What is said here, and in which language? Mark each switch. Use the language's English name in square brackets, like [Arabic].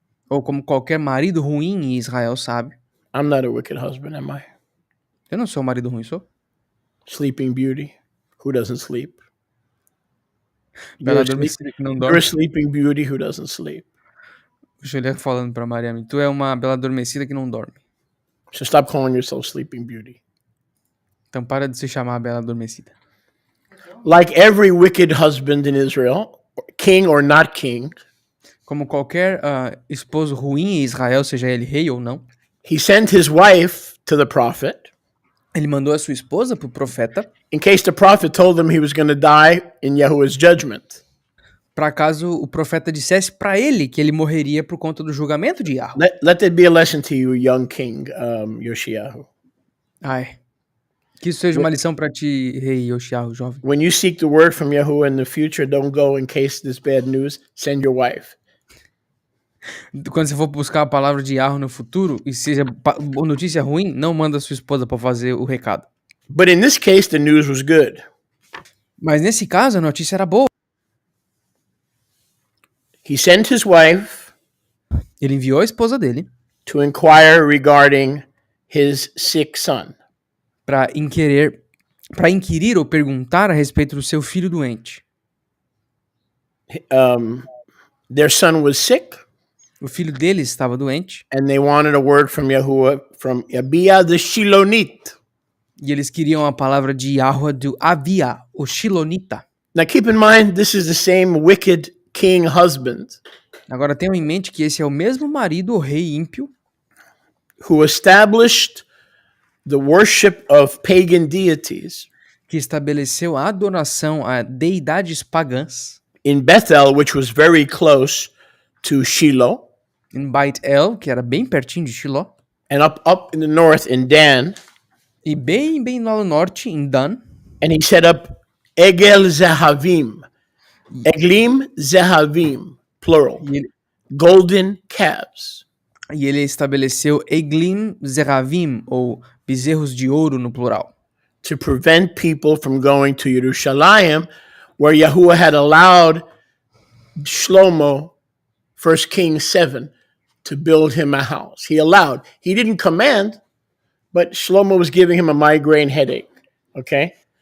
[Portuguese] Ou como qualquer marido ruim em Israel sabe. [English] I'm not a wicked husband, am I? [Portuguese] Eu não sou um marido ruim, sou? [English] Sleeping Beauty, who doesn't sleep? [Portuguese] Bela adormecida que não [English] You're a [Portuguese] dorme. [English] sleeping beauty who doesn't sleep. [Portuguese] O Juliano falando pra Mariana, tu é uma bela adormecida que não dorme. [English] So stop calling yourself Sleeping Beauty. [Portuguese] Então para de se chamar bela adormecida. [English] Like every wicked husband in Israel, king or not king, [Portuguese] Como qualquer esposo ruim em Israel, seja ele rei ou não, [English] He sent his wife to the prophet [Portuguese] Ele mandou a sua esposa para o profeta, [English] in case the prophet told him he was going to die in Yahuwah's judgment. [Portuguese] para caso o profeta dissesse para ele que ele morreria por conta do julgamento de Yahweh. [English] Let that be a lesson to you, young king Yoshiyahu. Ai. [Portuguese] Que isso seja uma lição para ti, rei Yoshiyahu, jovem. [English] When you seek the word from Yahuwah in the future, don't go in case there's bad news. Send your wife. [Portuguese] Quando você for buscar a palavra de Yahweh no futuro e seja notícia ruim, não manda sua esposa para fazer o recado. [English] But in this case, the news was good. [Portuguese] Mas nesse caso, a notícia era boa. [English] He sent his wife [Portuguese] Ele enviou a esposa dele [English] to inquire regarding his sick son. [Portuguese] para inquirir ou perguntar a respeito do seu filho doente. [English] Their son was sick, [Portuguese] O filho dele estava doente [English] and they wanted a word from Yahuwah, from Abia the Shilonit. [Portuguese] e eles queriam a palavra de Yahweh do Abia, o Shilonita. [English] Now keep in mind, this is the same wicked king husband [Portuguese] Agora tenham em mente que esse é o mesmo marido, o rei ímpio, [English] who established the worship of pagan deities [Portuguese] que estabeleceu a adoração a deidades pagãs [English] in Bethel, which was very close to Shiloh, [Portuguese] em Beit El, que era bem pertinho de Shiló, [English] and up in the north in Dan. [Portuguese] e bem lá no norte, em Dan. [English] And he set up Egel Zehavim, Eglim Zehavim, plural, [Portuguese] E ele, [English] golden calves. [Portuguese] e ele estabeleceu Eglim Zeravim, ou bezerros de ouro no plural, [English] To prevent people from going to Yerushalayim, where Yahuwah had allowed Shlomo, 1 Kings 7, to build him a house. He allowed. He didn't command, but Shlomo was giving him a migraine headache. Okay?